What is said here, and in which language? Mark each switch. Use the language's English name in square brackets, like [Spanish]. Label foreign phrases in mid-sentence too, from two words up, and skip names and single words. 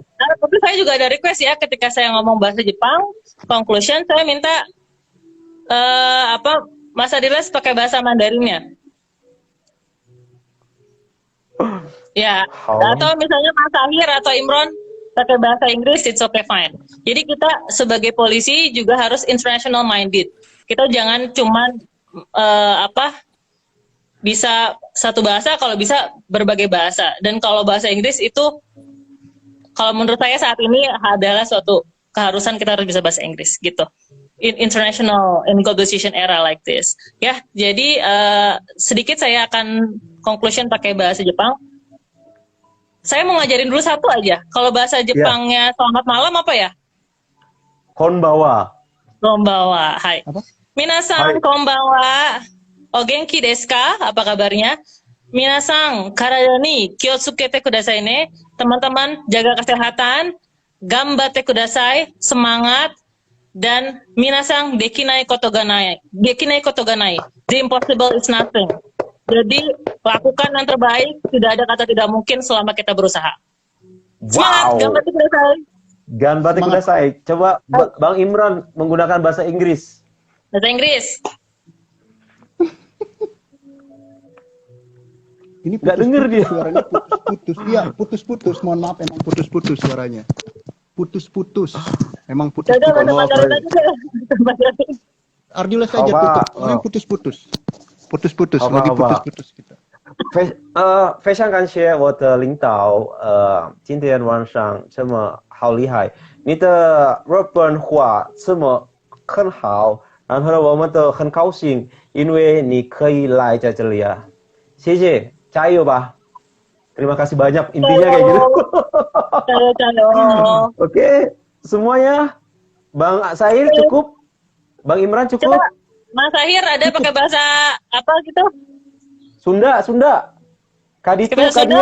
[Indonesian] Tapi saya juga ada request ya, ketika saya ngomong bahasa Jepang, conclusion saya minta Mas Adiles pakai bahasa Mandarinnya. Ya, atau misalnya Mas Ahir atau Imron pakai bahasa Inggris, [English] it's okay, fine. [Indonesian] Jadi kita sebagai polisi juga harus [English] international minded. [Indonesian] Kita jangan cuman bisa satu bahasa, kalau bisa berbagai bahasa. Dan kalau bahasa Inggris itu, kalau menurut saya saat ini adalah suatu keharusan, kita harus bisa bahasa Inggris gitu. [English] In globalization era like this. [Indonesian] Ya, jadi sedikit saya akan conclusion pakai bahasa Jepang. Saya mau ngajarin dulu satu aja. Kalau bahasa Jepangnya selamat malam apa ya? [Japanese] こんばわ. こんばわ。はい. 皆さんこんばんは. お元気ですか? [Indonesian] Apa kabarnya? [Japanese] 皆さん体に気をつけてくださいね. [Indonesian] Teman-teman jaga kesehatan. [Japanese] 頑張ってください. [Indonesian] Semangat. [Japanese] Dan 皆さんできないことがない. できないことがない. [English] The impossible is nothing. [Indonesian] Jadi lakukan yang terbaik. Tidak ada kata tidak mungkin selama kita berusaha. Semangat. [Japanese] 頑張ってください. 頑張ってください. [Indonesian] Coba Bang Imran menggunakan bahasa Inggris. Bahasa Inggris. Ini nggak denger dia. Suaranya putus-putus. Iya, putus-putus. Mohon maaf, emang putus-putus suaranya. Putus-putus. Emang putus-putus. Ardiles saja tutup. Emang putus-putus. Putus-putus. Lagi putus-putus kita. [Chinese] 非常感谢我的领导，今天晚上这么好厉害，你的日本话这么很好。然后呢，我们都很高兴，因为你可以来在这里啊，谢谢，加油吧！ [Indonesian] Terima kasih banyak, intinya kayak gitu. Oke, semuanya, Bang Sahir cukup, Bang Imran cukup. Coba, Mas Sahir ada pakai bahasa apa gitu? Sunda. Kaditu,